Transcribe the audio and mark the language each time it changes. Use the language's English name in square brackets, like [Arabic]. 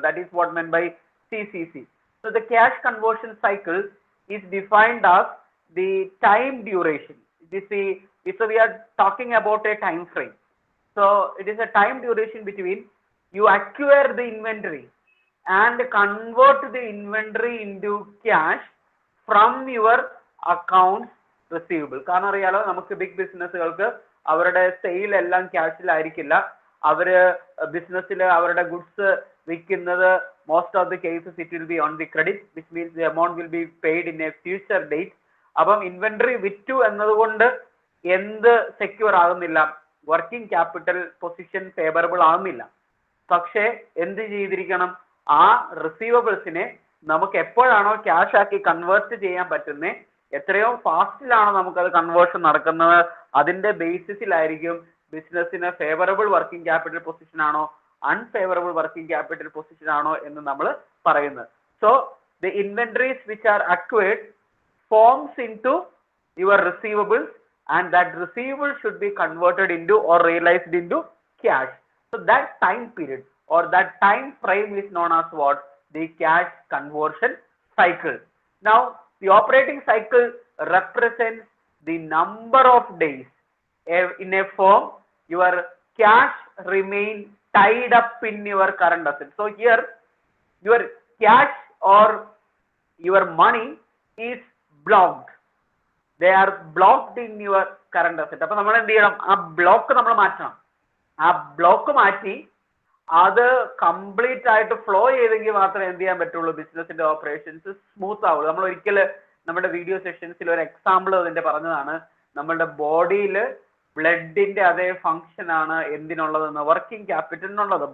[English] That is what meant by CCC. So the cash conversion cycle is defined as the time duration. So we are talking about a time frame. So it is a time duration between you acquire the inventory and convert the inventory into cash from your accounts receivable. [Malayalam] കാരണം അറിയാലോ നമുക്ക് big ബിസിനസ്സുകൾക്ക് അവരുടെ sale എല്ലാം ക്യാഷിലായിരിക്കില്ല. അവര് ബിസിനസ്സിൽ അവരുടെ goods [English] most of the cases it will be on the credit, which means the amount will be paid in a future date. [Malayalam] Abam inventory vittu ennathukondu എന്ത് secure ആകുന്നില്ല, വർക്കിംഗ് ക്യാപിറ്റൽ പൊസിഷൻ ഫേവറബിൾ ആകുന്നില്ല. പക്ഷേ എന്ത് ചെയ്തിരിക്കണം, ആ റിസീവബിൾസിനെ നമുക്ക് എപ്പോഴാണോ cash ആക്കി കൺവേർട്ട് ചെയ്യാൻ പറ്റുന്നത്, എത്രയോ ഫാസ്റ്റിലാണോ നമുക്കത് കൺവേർഷൻ നടക്കുന്നത്, അതിന്റെ ബേസിസിലായിരിക്കും ബിസിനസ്സിന് ഫേവറബിൾ വർക്കിംഗ് ക്യാപിറ്റൽ പൊസിഷൻ ആണോ അൺഫേവറബിൾ വർക്കിംഗ് ക്യാപിറ്റൽ പൊസിഷൻ ആണോ എന്ന് നമ്മൾ പറയുന്നത്. [English] So the inventories which are acquired forms into your receivables and that receivable should be converted into or realized into cash. So that time period or that time frame is known as what? The cash conversion cycle. Now the operating cycle represents the number of days in a firm your cash remain tied up in your current asset. So here your cash or your money is blocked. They are blocked in your current asset. [Malayalam] അപ്പോൾ നമ്മൾ എന്ത് ചെയ്യണം, ആ block നമ്മൾ മാറ്റണം. ആ block മാറ്റി അത് കംപ്ലീറ്റ് ആയിട്ട് ഫ്ലോ ചെയ്തെങ്കിൽ മാത്രമേ എന്ത് ചെയ്യാൻ പറ്റുള്ളൂ, ബിസിനസിന്റെ ഓപ്പറേഷൻസ് സ്മൂത്ത് ആവുള്ളൂ. നമ്മൾ ഒരിക്കൽ നമ്മുടെ വീഡിയോ സെഷൻസിൽ ഒരു എക്സാമ്പിൾ അതിന്റെ പറഞ്ഞതാണ്. നമ്മളുടെ ബോഡിയിൽ ബ്ലഡിന്റെ അതേ ഫംഗ്ഷൻ ആണ് എന്തിനുള്ളതെന്ന്, വർക്കിംഗ് ക്യാപിറ്റലിനുള്ളത്.